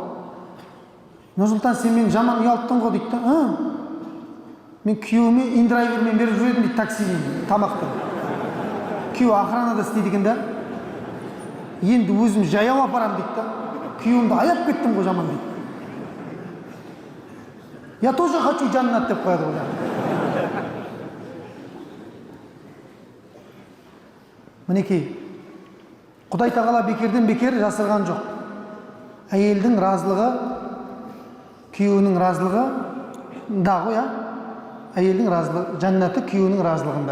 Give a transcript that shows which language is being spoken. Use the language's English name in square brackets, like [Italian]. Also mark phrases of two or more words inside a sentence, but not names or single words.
[Kazakh] Нұрсұлтан, сен мен жаман ұялттың ғой дейді. Мен күйеуіме индрайвермен беріп жүрдім дейді, таксимен, тамақты. Күйеу охранада істейді екен да. Енді өзім жаяу апарам дейді. Күйеуімді аяп кеттім ғой жаман дейді. [Russian] Я тоже хочу [Kazakh] жаннат деп қояды ғой. Мінекей, Құдай тағала бекерден бекер жасырған жоқ. Әйелдің разылығы, күйеуінің разылығы да ғой, әйелдің разылығы, жаннаты күйеуінің разылығында.